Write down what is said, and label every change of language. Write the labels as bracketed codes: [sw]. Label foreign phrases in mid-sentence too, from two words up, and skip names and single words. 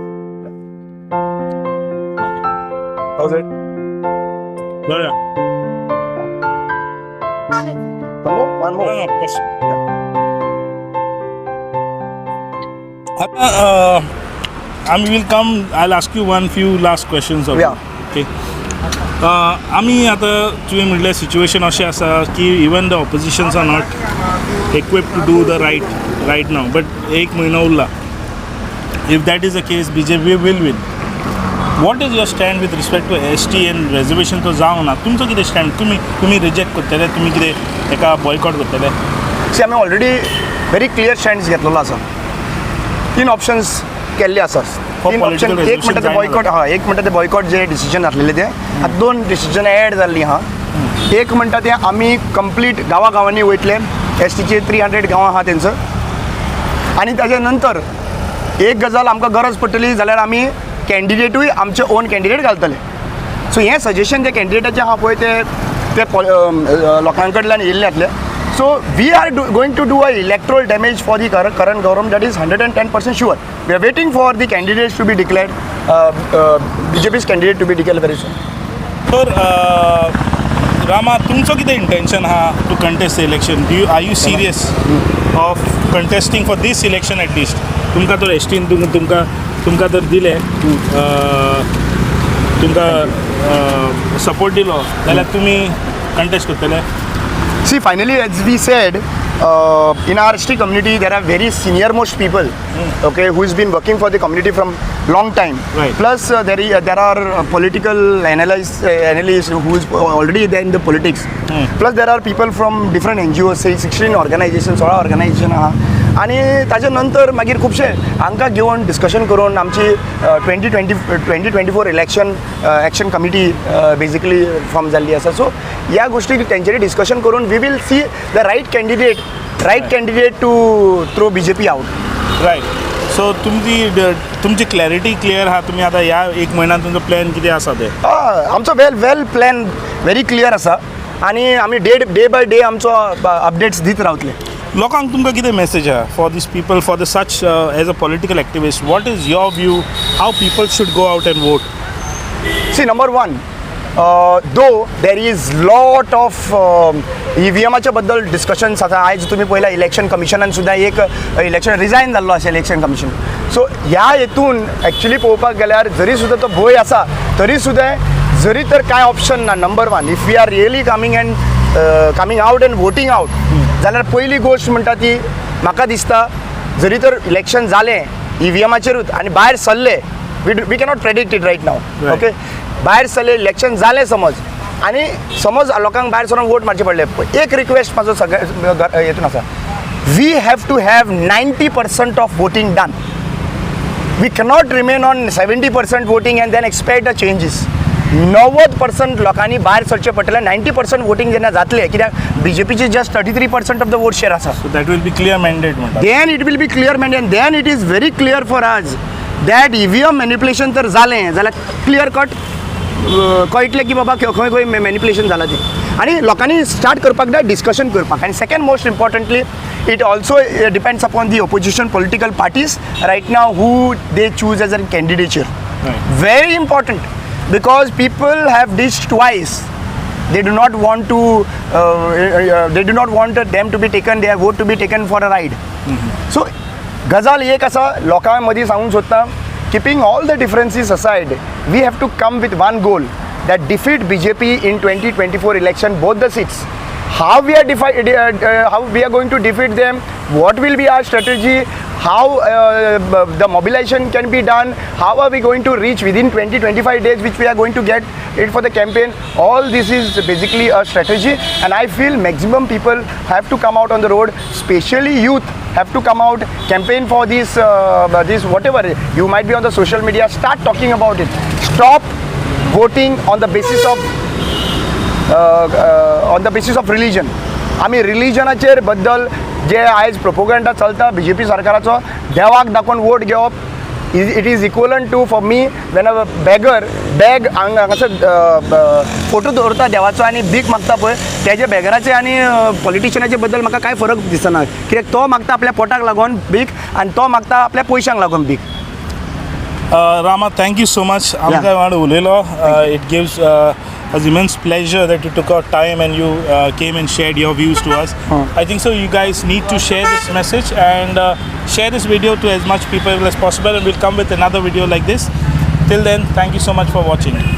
[en] How's it? Yeah. One more. No, of course. I will come. I'll ask you few last questions. Yeah. Okay. [kok] आम्ही आता तुवें म्हणलें सिच्युएशन अशें आसा की [en] even the oppositions are not equipped to do the right now, but [kok] एक म्हयनो उरला. [en] If that is the case, BJP will win. What is your stand with respect to ST and reservation [kok] तो जावं ना? तुमचो कितें स्टँड? तुम्ही रिजेक्ट करतले, तुम्ही कितें एका बॉयकॉट करतले? सी आमी [en] already very clear stands [kok] घेतलेलो आसा. 3 ऑप्शन्स केल्ले आसात. [en] For 3 political [kok] ऑप्शन, एक म्हणटा ते बॉयकॉट, एक म्हणटा ते बॉयकॉट जे डिसिजन जातलेले ते आतां 2 [en] decision add [kok] जाल्लीं आहा. एक म्हणटा ते आमी कंप्लीट गांवांनी वयतले, STचे 300 गांवां आहा तेंचं, आनी ताजे नंतर एक गजाल आमकां गरज पडटली जाल्यार आमी कॅन्डिडेटूय आमचे [en] own candidate [kok] घालतले. सो हें सजेशन त्या कॅन्डिडेटाचें आहा पळय ते लोकां कडल्यान येयल्ले आसले. [en] So we are going to do a electoral damage for the current government. That is 110% sure. We are waiting for the candidates to be declared, BJP's candidate to be declared very soon. [kok] तर रामा, तुमचो कितें इंटेंशन आहा [en] to contest the election? Are you serious of contesting for this election at least? [kok] तुमकां तर एसटीन तुमकां तर दिले, तुमकां सपोर्ट दिलो जाल्यार तुमी कंटेस्ट करतले? [en] See, finally, as we said, in our ST community, there are very senior most people, okay, who's been working for the community from long time. Right. Plus, there are political analysts who's already there in the politics. Plus, there are people from different NGOs, say 16 organizations, 16 organizations. [kok] आणि ताजे नंतर मागीर खुबशे हांकां घेवन डिस्कशन करून आमची 2024 [en] election action committee basically form [kok] जाल्ली आसा. सो ह्या गोष्टी तेंच्यानी डिस्कशन करून [en] we will see the right candidate to throw BJP out. रायट. [kok] सो तुमची [en] clarity clear [kok] आहा? तुमी आतां ह्या एक म्हयन्यान तुमचो प्लॅन कितें आसा ते? आमचो वेल प्लॅन [en] very clear [kok] आसा आनी आमी [en] day by day [kok] आमचो अपडेट्स दीत रावतले. लोकांक तुमकां कितें मेसेज आहा [en] for this people, for the such as a political activist? What is your view how people should go out and vote? See, number 1, though there is lot of [kok] EVMच्या बद्दल डिस्कशन्स आसा. आयज तुमी पळयला इलेक्शन कमिशनान सुद्दां एक [en] election resign [kok] जाल्लो आसा इलेक्शन कमिशन. सो ह्या हेतून एक्चुली पळोवपाक गेल्यार जरी सुद्दां तो भंय आसा तरी सुद्दां जरी तर कांय ऑप्शन ना. [en] नंबर 1, If we are really coming out and voting out [kok] जाल्यार पयली गोश्ट म्हणटा ती म्हाका दिसता जरी तर इलेक्शन जालें EVMचेरूच आनी भायर सरले, [en] we cannot predict it right now, okay. [kok] भायर सरले, इलेक्शन जालें समज, आनी समज लोकांक भायर सरून वोट मारचे पडले, एक रिक्वेस्ट म्हाजो सगळ्या हेतून आसा, [en] We have to have 90% of voting done. We cannot remain on 70% voting and then expect the changes. [kok] 90% लोकांनी भायर सरचे पडटले. 90% वोटींग जेन्ना जातले, कित्याक BJPची [en] just 33% of the vote share [kok] आसा. [en] So that will be clear mandate म्हणटा. Then it will be clear mandate. Then it is very clear for us that EVM manipulation [kok] तर जालें जाल्यार [en] clear cut [kok] कळटलें की बाबा खंय खंय मॅनिप्युलेशन जालां तें. आनी लोकांनी स्टार्ट करपाक जाय डिस्कशन करपाक. [en] आनी second most importantly, it also depends upon the opposition political parties right now who they choose as a candidature. Right. Very important, because people have ditched twice. They do not want them to be taken, their vote to be taken for a ride. [kok] So गजाल एक आसा लोकां मदीं सांगूंक सोदता, [en] keeping all the differences aside, we have to come with one goal, that defeat BJP in 2024 election, both the seats. How we are going to defeat them, what will be our strategy, how the mobilization can be done, how are we going to reach within 20-25 days, which we are going to get it for the campaign. All this is basically a strategy, and I feel maximum people have to come out on the road, especially youth have to come out, campaign for this whatever. You might be on the social media, start talking about it. Stop voting on the basis of religion. [kok] आमी रिलीजनाचेर बद्दल जे आयज प्रोपोगंडा चलता BJP सरकाराचो, देवाक दाखोवन वोट घेवप, [en] it is equivalent to for me when a beggar beg [kok] हांगासर फोटो दवरता देवाचो आनी भीक मागता पळय, तेजे बेगराचे आनी पॉलिटिशियनाचे बद्दल म्हाका कांय फरक दिसना, कित्याक तो मागता आपल्या पोटाक लागून भीक आनी तो मागता आपल्या पयशांक लागून भीक. [en] Rama, thank you so much. [kok] आमकां वांगडा उलयलो. [en] It gives us immense pleasure that you took out time and you came and shared your views to us. I think so you guys need to share this message and share this video to as much people as possible, and we'll come with another video like this. Till then, thank you so much for watching.